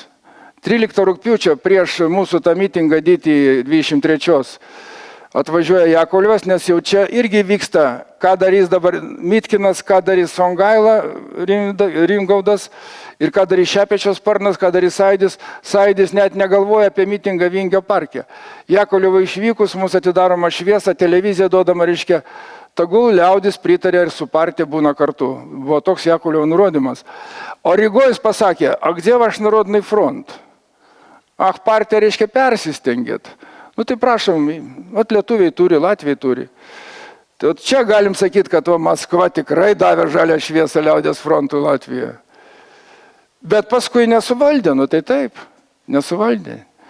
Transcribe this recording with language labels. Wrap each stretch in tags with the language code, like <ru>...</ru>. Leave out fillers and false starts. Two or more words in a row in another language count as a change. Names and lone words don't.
<lt>13 rugpjūčio prieš mūsų tą mitingą didį 23 atvažiuoja Jakovlevas, nes jau čia irgi vyksta, ką darys dabar Mitkinas, ką darys Songaila, Ringaudas ir ką darys Šepečios sparnas, ką darys Sąjūdis. Sąjūdis net negalvoja apie mitingą Vingio parke. Jakovlevui išvykus, mūsų atidaroma šviesa, televizija duodama, reiškia, tegul liaudis pritarė ir su partija būna kartu. Buvo toks Jakovlevo nurodymas. O Rygoje jis pasakė,</lt> <ru>a где ваш народный фронт?</ru> <lt>Ach, partija, reiškia, persistengėt. Nu tai prašom, vat lietuviai turi, Latvijai turi. Tai čia galim sakyti, kad Maskva tikrai davė žalią šviesą liaudės frontui Latvijoje. Bet paskui nesuvaldė, nu tai taip, nesuvaldė.</lt>